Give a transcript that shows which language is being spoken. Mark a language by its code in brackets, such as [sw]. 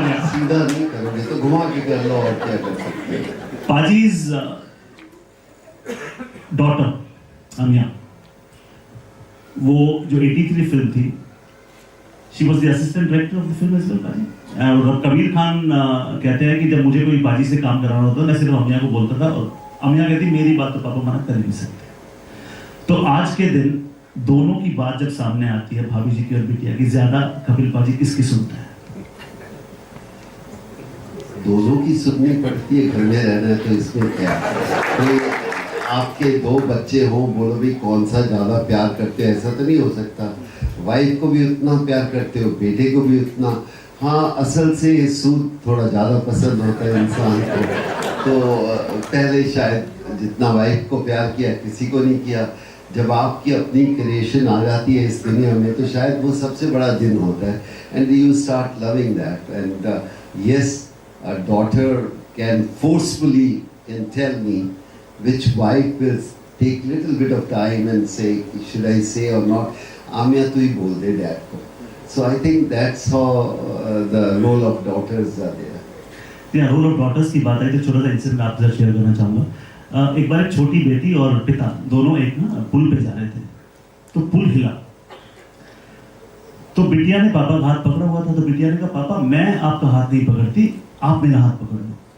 [hi] सीधा नहीं करोगे तो घुमा के कर लो, और क्या कर सकते हैं। [en] पाजी's daughter अमिया, [hi] वो जो 83 फिल्म थी, [en] she was the assistant director of the film as well, paaji. [hi] और कबीर खान कहते हैं कि जब मुझे कोई पाजी से काम कराना होता मैं सिर्फ अमिया को बोलता था और अमिया कहती मेरी बात तो पापा मना कर ही नहीं सकते। तो आज के दिन दोनों की बात जब सामने आती है, भाभी जी की और बिटिया की, ज्यादा कपिल पाजी किसकी सुनता है? दोनों की सुननी पड़ती है, घर में रहना है तो इसमें क्या। कोई आपके 2 बच्चे हो, बोलो भी कौन सा ज़्यादा प्यार करते हो, ऐसा तो नहीं हो सकता। वाइफ को भी उतना प्यार करते हो, बेटे को भी उतना। हाँ, असल से सूद थोड़ा ज़्यादा पसंद होता है इंसान को। तो पहले शायद जितना वाइफ को प्यार किया किसी को नहीं किया। जब आपकी अपनी क्रिएशन आ जाती है इस दुनिया में तो शायद वो सबसे बड़ा दिन होता है। [en] And you start loving that. And yes, a daughter can forcefully can tell me which wife will take little bit of time and say should I say or not, [hi] आमिया तू ही बोल दे डैड को। [en] So I think that's how the role of daughters are there. Yeah, role of daughters [hi] की बात आई तो छोटा सा incident आपके साथ शेयर करना चाहूँगा। एक बार एक छोटी बेटी और पिता दोनों एक ना पुल पे जा रहे थे, तो पुल हिला, तो बिटिया ने पापा का हाथ पकड़ा हुआ था, तो बिटिया ने कहा पापा मैं आपका हाथ नहीं पकड़ती, आप मेरा हाथ पकड़ लो।